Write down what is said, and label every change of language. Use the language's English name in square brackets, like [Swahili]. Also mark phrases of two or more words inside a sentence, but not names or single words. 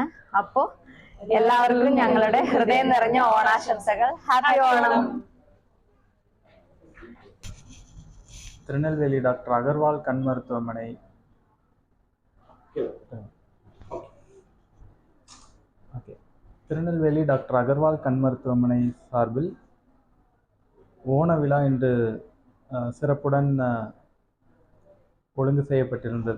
[Malayalam] അപ്പോൾ എല്ലാവർക്കും ഞങ്ങളുടെ ഹൃദയം നിറഞ്ഞ ഓണാശംസകൾ. ഹാപ്പി ഓണം. [Tamil] திருநெல்வேலி டாக்டர் அகர்வால் கண் மருத்துவமனை திருநெல்வேலி டாக்டர் அகர்வால் கண் மருத்துவமனை சார்பில் ஓண விழா இன்று சிறப்புடன் ஒழுங்கு செய்யப்பட்டிருந்தது.